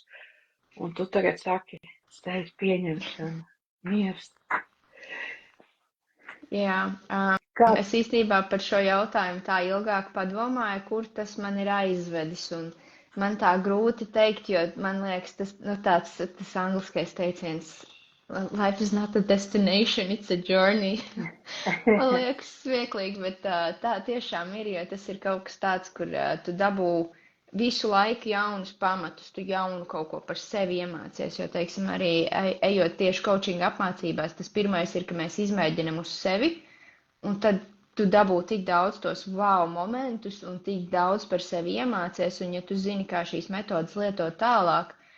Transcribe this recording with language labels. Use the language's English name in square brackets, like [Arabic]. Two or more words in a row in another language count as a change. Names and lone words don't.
[Latvian] Un tu tagad saki, sevis pieņemšana, miers. Jā, es īstenībā par šo jautājumu tā ilgāk padomāju, kur tas man ir aizvedis. Un man tā grūti teikt, jo man liekas, tas angliskais teiciens, [English] life is not a destination, it's a journey. [Latvian] Man liekas smieklīgi, bet tā tiešām ir, jo tas ir kaut kas tāds, kur tu dabū visu laiku jaunus pamatus, tu jaunu kaut ko par sevi iemācies, jo, teiksim, arī ejot tieši coachinga apmācībās, tas pirmais ir, ka mēs izmēģinam uz sevi, un tad tu dabū tik daudz tos wow momentus un tik daudz par sevi iemācies, un ja tu zini, kā šīs metodas lietot tālāk,